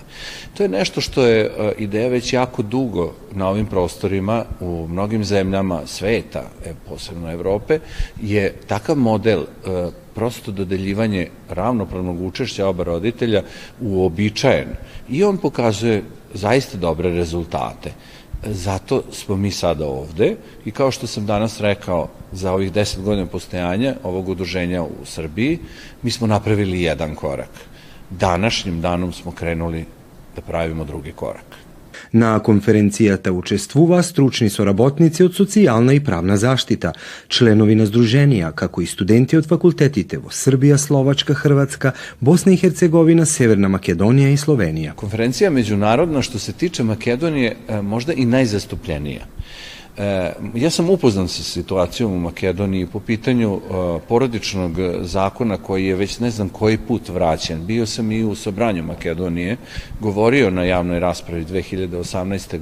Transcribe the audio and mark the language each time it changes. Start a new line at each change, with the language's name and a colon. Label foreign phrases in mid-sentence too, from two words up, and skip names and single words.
Serbian: To je nešto što je ideja već jako dugo na ovim prostorima u mnogim zemljama sveta, posebno Evrope, je takav model prosto dodeljivanje ravnopravnog učešća oba roditelja uobičajen i on pokazuje zaista dobre rezultate. Zato smo mi sada ovde i kao što sam danas rekao, za ovih 10 godina postojanja ovog udruženja u Srbiji, mi smo napravili jedan korak. Današnjim danom smo krenuli da pravimo drugi korak.
Macedonian: На конференцијата учествуваа стручни соработници од социјална и правна заштита, членови на здруженија, како и студенти од факултетите во Србија, Словачка, Хрватска, Босна и Херцеговина, Северна Македонија и Словенија.
Serbian: Konferencija međunarodna što se tiče Makedonije možda i najzastupljenija. Ja sam upoznan sa situacijom u Makedoniji po pitanju porodičnog zakona koji je već ne znam koji put vraćen. Bio sam i u Sobranju Makedonije, govorio na javnoj raspravi 2018.